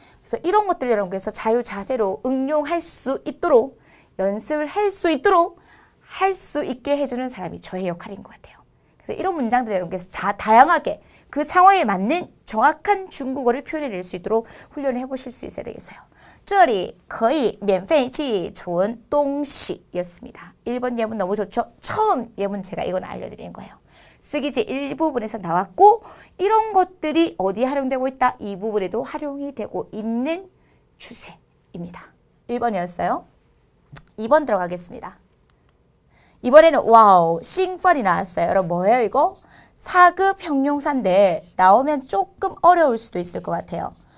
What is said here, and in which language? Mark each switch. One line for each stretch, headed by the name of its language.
Korean: 그래서 이런 것들 여러분께서 자유자재로 응용할 수 있도록 연습을 할 수 있도록 할 수 있게 해주는 사람이 저의 역할인 것 같아요. 그래서 이런 문장들 여러분께서 다양하게 그 상황에 맞는 정확한 중국어를 표현해낼 수 있도록 훈련을 해보실 수 있어야 되겠어요.
Chinese: 这里可以免费寄存东西였습니다.
Korean: 1번 예문 너무 좋죠? 처음 예문 제가 이건 알려드리는 거예요. 쓰기지 1부분에서 나왔고 이런 것들이 어디에 활용되고 있다? 이 부분에도 활용이 되고 있는 추세입니다. 1번이었어요. 2번 들어가겠습니다. 이번에는 와우, 싱펀이 나왔어요. 여러분 뭐예요 이거? 4급 형용사인데 나오면 조금 어려울 수도 있을 것 같아요.